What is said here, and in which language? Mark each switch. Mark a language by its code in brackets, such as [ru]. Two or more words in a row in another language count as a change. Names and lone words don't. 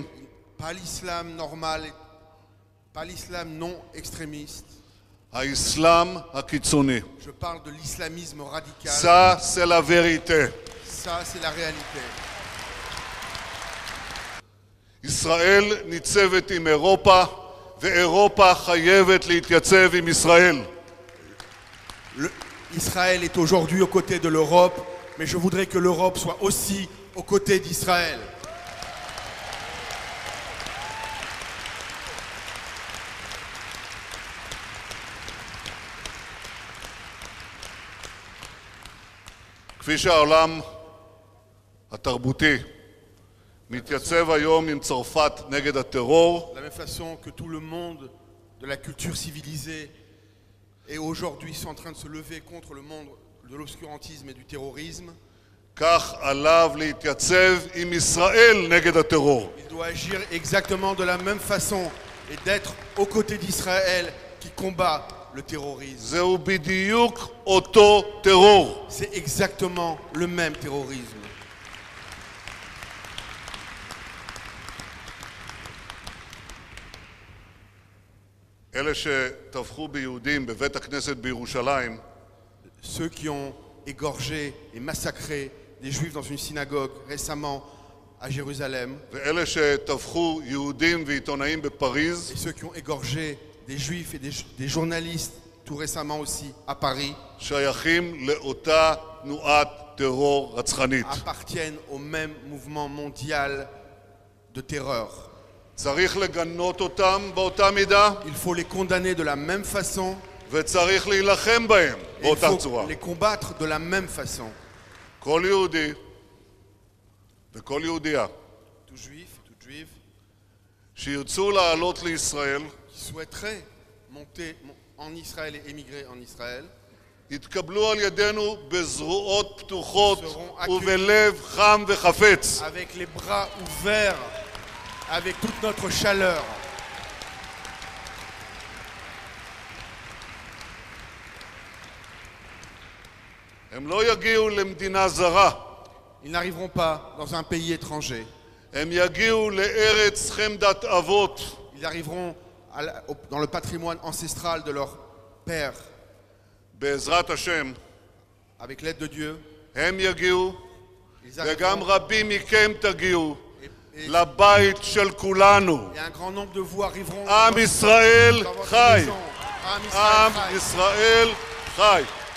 [fr] Pas l'islam normal, pas l'islam non extrémiste. [he] האסלאם הקיצוני. [fr] Je parle de l'islamisme radical. Ça, c'est la vérité. Ça, c'est la réalité. [he] ישראל ניצבת עם אירופה, ואירופה חייבת להתייצב עם ישראל. [fr] Israël est aujourd'hui aux côtés de l'Europe, mais je voudrais que l'Europe soit aussi aux côtés d'Israël. [he] כפי שהעולם התרבותי מתייצב היום עם צרפת נגד הטרור, [fr] De la même façon que tout le monde de la culture civilisée est aujourd'hui en train de se lever contre le monde de l'obscurantisme et du terrorisme, [he] כך עליו להתייצב עם ישראל נגד הטרור. [fr] il doit agir exactement de la même façon et d'être aux côtés d'Israël qui combat le terrorisme. [he] זהו בדיוק אותו טרור. [fr] C'est exactement le même terrorisme. [he] אלה שטבחו ביהודים בבית הכנסת בירושלים, [fr] Ceux qui ont égorgé et massacré des juifs dans une synagogue récemment à Jérusalem, [he] ואלה שטבחו יהודים ועיתונאים בפריז, [fr] et ceux qui ont égorgé des juifs et des journalistes tout récemment aussi à Paris, [he] שייכים לאותה תנועת טרור רצחנית. [fr] appartiennent au même mouvement mondial de terreur. [he] צריך לגנות אותם באותה מידה, [fr] Il faut les condamner de la même façon, [he] וצריך להילחם בהם [fr] et il [he] באותה [fr] faut [he] צורה. [fr] les combattre de la même façon. [he] כל יהודי וכל יהודייה [fr] Tout juif, toute juive [he] שירצו לעלות לישראל, [fr] qui souhaiteraient monter en Israël et émigrer en Israël, [he] יתקבלו על ידינו בזרועות פתוחות [fr] seront [he] ובלב חם וחפץ. [fr] avec les bras ouverts, avec toute notre chaleur. [he] הם לא יגיעו למדינה זרה, [fr] Ils n'arriveront pas dans un pays étranger. [he] הם יגיעו לארץ חמדת אבות, [fr] Ils arriveront dans le patrimoine ancestral de leur père. [he] בעזרת השם. [fr] Avec l'aide de Dieu, [he] הם יגיעו, [fr] ils [he] וגם [fr] arriveront. [he] רבים מכם תגיעו [fr] Et [he] לבית של כולנו. [fr] un grand nombre de vous arriveront [he] עם ישראל [fr] dans votre [he] חי. [fr] maison. Am [he] עם Israël. ישראל חי.